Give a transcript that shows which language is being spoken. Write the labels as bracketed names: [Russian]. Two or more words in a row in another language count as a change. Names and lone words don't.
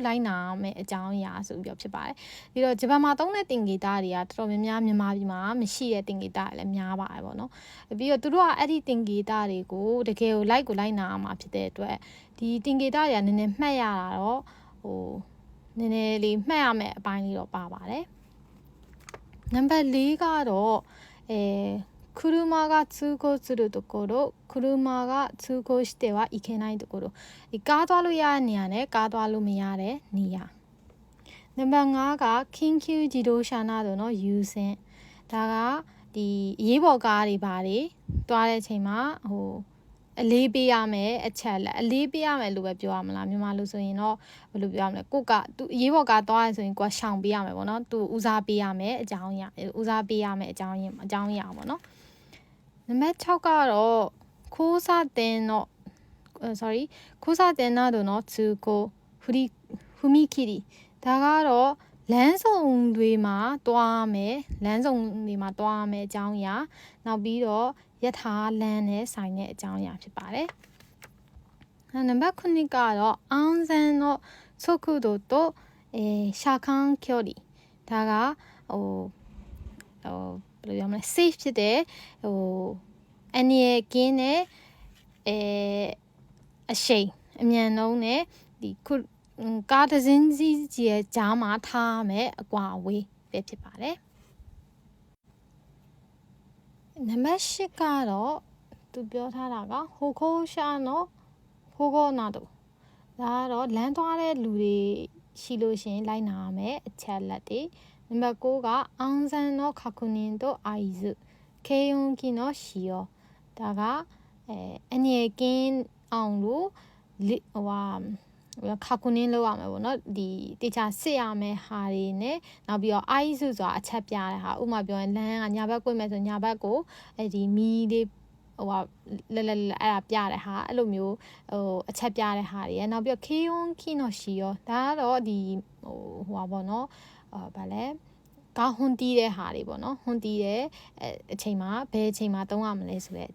[Burmese] လိုက်နာမယ်အကြောင်းအရာဆိုပြီးတော့ဖြစ်ပါတယ်ပြီးတော့ဂျပန်မှာသုံးတဲ့သင်္ကေတတွေကတော်တော်များများမြန်မာပြည်မှာမရှိတဲ့သင်္ကေတတွေလည်းများပါတယ်ပေါ့နော်ပြီးတော့သူတို့ကအဲ့ဒီသင်္ကေတတွေကိုတကယ်ကိုလိုက်နာရမှာဖြစ် တဲ့အတွက်ဒီသင်္ကေတတွေကနည်းနည်းမှတ်ရတာတော့နည်းနည်းလေးမှတ်ရမယ်အပိုင်းလေးတော့ပါပါတယ်နံပါတ်4ကတော့ [Japanese] 車が通行するところ車が通行してはいけないところ [Burmese] ကားသွားလို့ရတဲ့နေရာနဲ့ကားသွားလို့မရတဲ့နေရာနံပါတ်5က緊 [Japanese] 急自動車などの優先 [Burmese] ဒါကဒီအရေးပေါ်ကားတွေဘာတွေသွားတဲ့အချိန်မှာအလေးပေးရမယ်အချက်လက်အလေးပေးရမယ်လို့ပဲပြောရမလားမြန်မာလိုဆိုရင်တော့ဘယ်လိုပြောရမလဲကိုကသူအရေးပေါ်ကားသွားရဆိုရင်ကိုကရှောင်ပေးရမယ်ပေါ့နော်သူဦးစားပေးရမယ်အကြောင်းအရာဦးစားပေးရမယ်အကြောင်းအရာပေါ့နော်နံပါတ်6ကတော့交差点 [Japanese] などの通行踏切 [Burmese] ဒါကတော့လမ်းစုံတွေမှာတွားမယ်အကြောင်းအရာနောက်ပြီးတော့ယထာလမ်းနဲ့ဆိုင်တဲ့အကြောင်းအရာဖြစ်ပါတယ်နံပါတ်9ကတော့ [Japanese] 安全の速度と車間距離 [Burmese] ဒါက ဘယ်လိုပြောမလဲ safe ဖြစ်တဲ့အန္တရာယ်ကင်းတဲ့အရှိန်အမြန်နှုန်းနဲ့ဒီကားတစ်စင်းစီးရဲ့ကြားမှာထားမယ်အကွာအဝေးပဲဖြစ်ပါတယ် နံပါတ်10ကတော့သူပြောထားတာကဟိုခိုးရှာနော်ဟိုကောနာတို့ဒါကတော့လမ်းသွားတဲ့လူတွေရှိလို့ရှိရင်လိုက်နာရမယ်အချက်လက်တွေနံပါတ်9က [Japanese] 安全の確認と合図軽音機の使用 [Burmese] ဒါကအန္တရာယ်ကင်းအောင်လို့ ခါကူနင်းလုပ်ရမယ်ပေါ့နော်ဒီတေချာစစ်ရမယ်ဟာတွေနဲ့နောက်ပြီးတော့အိုက်စုဆိုတာအချက်ပြတဲ့ဟာဥပမာပြောရင်လမ်းကညာဘက်ကွေ့မယ်ဆိုညာဘက်ကိုဒီမီးလေးလဲလဲအဲ့ဒါပြတဲ့ဟာအဲ့လိုမျိုးအချက်ပြတဲ့ဟာတွေရနောက်ပြီးတော့ Keyon Kinoshi ရောဒါကတော့ဒီပေါ့နော်ဗာလဲကားဟွန်တီးတဲ့ဟာတွေပေါ့နော်ဟွန်တီးတဲ့အချိန်မှာဘယ်အချိန်မှာသုံးရမလဲဆိုတဲ့အ